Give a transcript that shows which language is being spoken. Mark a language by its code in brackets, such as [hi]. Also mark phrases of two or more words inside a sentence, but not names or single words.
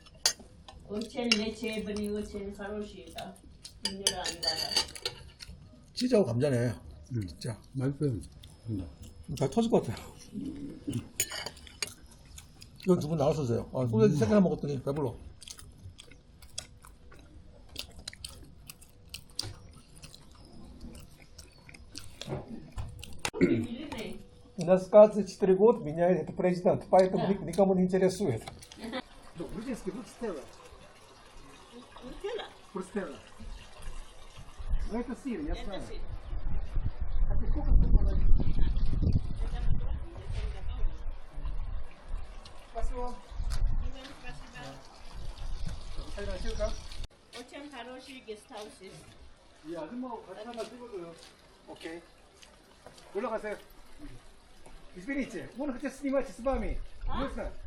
[ru] Очень лечебный, очень хороший, да. Минеральный вода. [ko] 치즈하고 감자네. 진짜. 맛있어요. 다 터질 것 같아요. 이건 두 분 나눠서 드세요. 아, 소세지 3개나 먹었더니 배불러. [ru] У нас, кажется, 4 года меняет это президент, поэтому никому не интересует. Грузинский брустелла. Нутелла? Брустелла. Ну это сыр, я Это знаю. сыр. А ты сколько положил? Спасибо. Спасибо. Очень хороший гестхаус есть. [ko] 이 아줌마하고 같이 한번 찍어줘요. 오케이. 올라가세요. [ru] Извините, можно хотя снимать с вами? Можно?